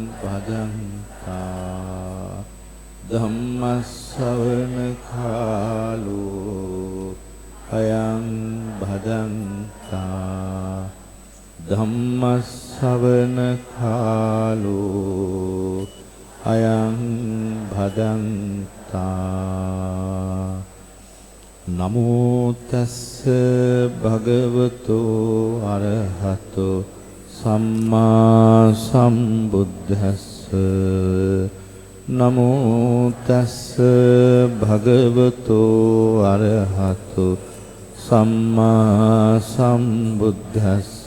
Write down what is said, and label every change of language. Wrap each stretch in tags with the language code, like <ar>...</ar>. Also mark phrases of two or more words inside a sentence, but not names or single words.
<pi>බදන්තා ධම්ම ශ්‍රවණ කාලෝ අයං බදන්තා ධම්ම ශ්‍රවණ කාලෝ අයං භදන්තා නමෝ තස්ස භගවතෝ අරහතෝ සම්මා සම්බුද්දස්ස නමෝ තස්ස භගවතෝ අරහතෝ සම්මා සම්බුද්දස්ස</pi>